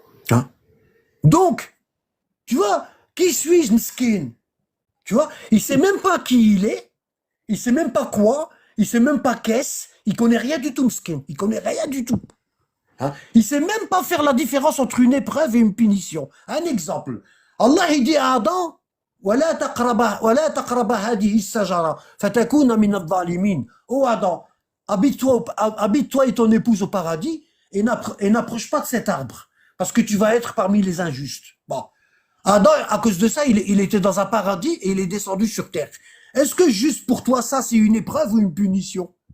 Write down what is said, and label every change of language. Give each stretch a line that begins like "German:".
French: Hein? Donc, tu vois, qui suis-je, miskin? Tu vois? Il sait même pas qui il est, il sait même pas quoi, il sait même pas qu'est-ce, il connaît rien du tout, miskin. Il connaît rien du tout. Hein? Il sait même pas faire la différence entre une épreuve et une punition. Un exemple. Allah, il dit à Adam,
Arabic: ولا تقرب هذه الشجرة فتكون من الظالمين.
French: Oh Adam, habite-toi et ton épouse au paradis et n'approche pas de cet arbre parce que tu vas être parmi les injustes. Bon. Adam, à cause de ça, il était dans un paradis et il est descendu sur terre. Est-ce que juste pour toi, ça, c'est une épreuve ou une punition?